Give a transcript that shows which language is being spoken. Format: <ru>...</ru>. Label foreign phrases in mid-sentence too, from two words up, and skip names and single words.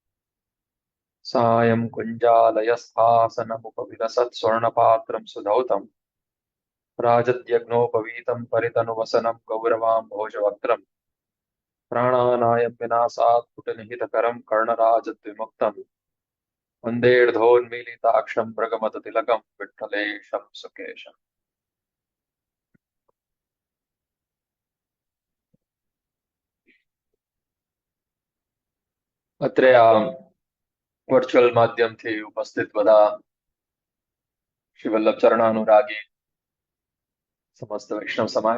<sa>सायं कुञ्जालयस्थासनमुपविलसत् स्वर्णपात्रं सुधौतं राजद्यग्नोपवीतं परितनुवसनं गौरवां भोजवक्त्रम् प्राणानायं विनाशात् कुटनिहितकरं कर्णराजद्विमुक्तं वन्देर्धोन्मीलिताक्षं मृगमदतिलकं विठ्ठलेशं सुकेशम्।</sa> <gu>અત્રે આ વર્ચ્યુઅલ માધ્યમથી ઉપસ્થિત બધા શ્રી વલ્લભ ચરણાનુરાગી સમસ્ત વૈષ્ણવ સમાજ,</gu>